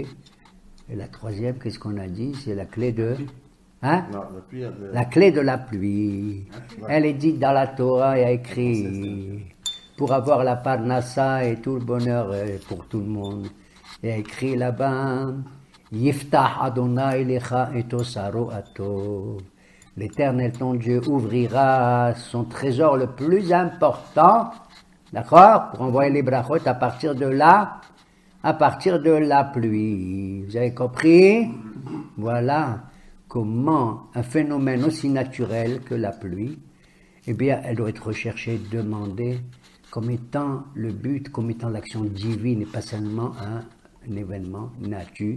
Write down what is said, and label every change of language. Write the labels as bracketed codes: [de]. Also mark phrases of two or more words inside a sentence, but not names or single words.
[fr] Et la 3e, qu'est-ce qu'on a dit? C'est la clé de... Hein? Non, la clé de la pluie. Elle est dite dans la Torah, il y a écrit, pour avoir la parnassa et tout le bonheur pour tout le monde. Il y a écrit là-bas, [he] יפתח ה' לך את אוצרו הטוב. [fr] L'Éternel, ton Dieu, ouvrira son trésor le plus important, d'accord, pour envoyer les brachot à partir de la pluie. Vous avez compris? Voilà comment un phénomène aussi naturel que la pluie, eh bien, elle doit être recherchée, demandée, comme étant le but, comme étant l'action divine et pas seulement un événement naturel.